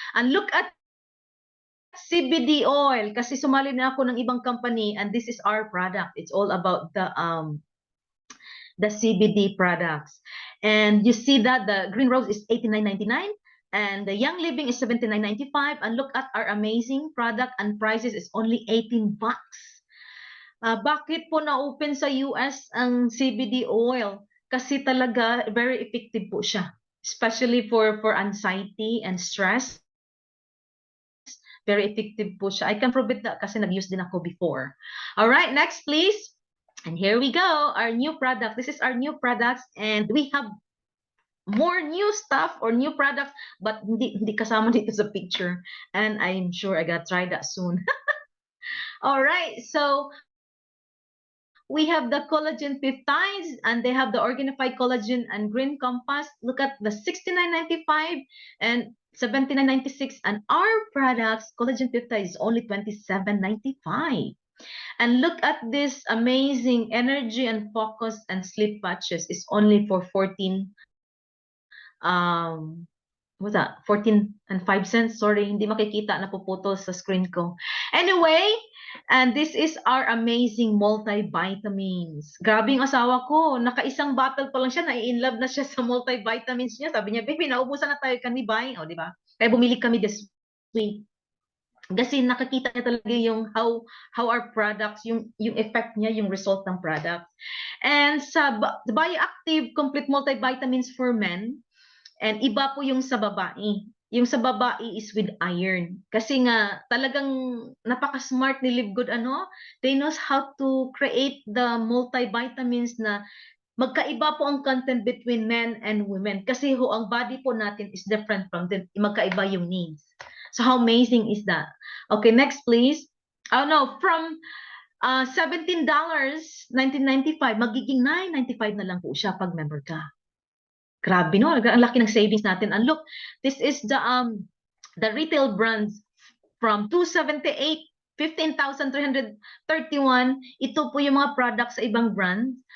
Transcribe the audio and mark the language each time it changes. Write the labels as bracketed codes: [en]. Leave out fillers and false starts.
[en] And look at CBD oil [tl] kasi sumali na ako ng ibang [en] company and this is our product. It's all about the CBD products. And you see that the Green Rose is $89.99 and the Young Living is $79.95. And look at our amazing product and prices is only $18. [tl] Bakit po na-open sa US ang CBD oil? Kasi talaga [en] very effective po siya, especially for anxiety and stress. Very effective po siya. I can prove it [tl] kasi nag-use din ako [en] before. All right, next please. And here we go, our new product. This is our new products and we have more new stuff or new products but [tl] hindi kasama dito sa picture. [en] And I'm sure I gotta try that soon. All right, so we have the collagen peptides and they have the Organifi collagen and green compass. Look at the $69.95 and $79.96 and our products collagen peptide is only $27.95. And look at this amazing energy and focus and sleep patches is only for 14 what's that? 14 and 5 cents. Sorry, [tl] hindi makikita, napuputol sa screen ko. [en] Anyway, and this is our amazing multivitamins. [tl] Grabe yung asawa ko. Naka-isang bottle pa lang siya, na-in-love na siya sa multivitamins niya. Sabi niya, baby, naubusan na tayo, [en] can we buy? [tl] O, di ba? Kaya bumili kami this week. Kasi nakakita niya talaga yung [en] how our products, [tl] yung effect niya, yung result ng product. And sa Bioactive Complete Multivitamins for Men, and iba po yung sa babae. Yung sa babae is with iron. Kasi nga, talagang napaka-smart ni Live Good, [en] They knows how to create the multivitamins [tl] na magkaiba po ang content between men and women. Kasi ang body po natin is different from them. Magkaiba yung needs. [en] So how amazing is that? Okay, next please. Oh no, from $17.1995, [tl] magiging $9.95 na lang po siya pag member ka. [en] Grabe, no? [tl] Ang laki ng savings natin. [en] And look, this is the retail brands from $278, $15,331. [tl] Ito po yung mga products sa ibang brands.